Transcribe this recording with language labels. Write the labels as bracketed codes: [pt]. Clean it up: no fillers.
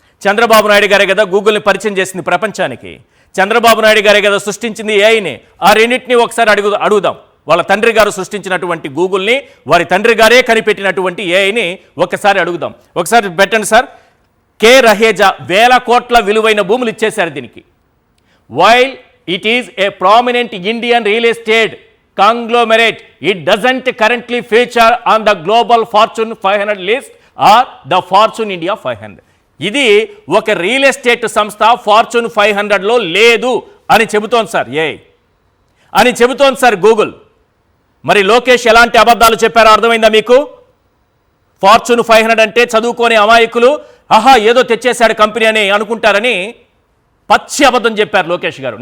[te] చంద్రబాబు నాయుడు గారే కదా గూగుల్ని పరిచయం చేసింది ప్రపంచానికి, చంద్రబాబు నాయుడు గారే కదా సృష్టించింది ఏఐని. ఆ రెండింటినీ ఒకసారి అడుగుదాం. వాళ్ళ తండ్రి గారు సృష్టించినటువంటి గూగుల్ని, వారి తండ్రి గారే కనిపెట్టినటువంటి ఏఐని ఒకసారి అడుగుదాం. ఒకసారి పెట్టండి సార్. కే రహేజా 1000 కోట్ల విలువైన భూములు ఇచ్చేశారు దీనికి. [en] While it is a prominent Indian real estate conglomerate, it doesn't currently feature on the global Fortune 500 list or the Fortune India 500. [te] ఇది ఒక రియల్ ఎస్టేట్ సంస్థ ఫార్చ్యూన్ 500లో లేదు అని చెబుతోంది సార్ అని చెబుతోంది సార్ గూగుల్. మరి లోకేష్ ఎలాంటి అబద్ధాలు చెప్పారో అర్థమైందా మీకు? ఫార్చ్యూన్ 500 అంటే చదువుకోని అమాయకులు ఆహా ఏదో తెచ్చేశాడు కంపెనీ అని అనుకుంటారని పచ్చి అబద్ధం చెప్పారు లోకేష్ గారు.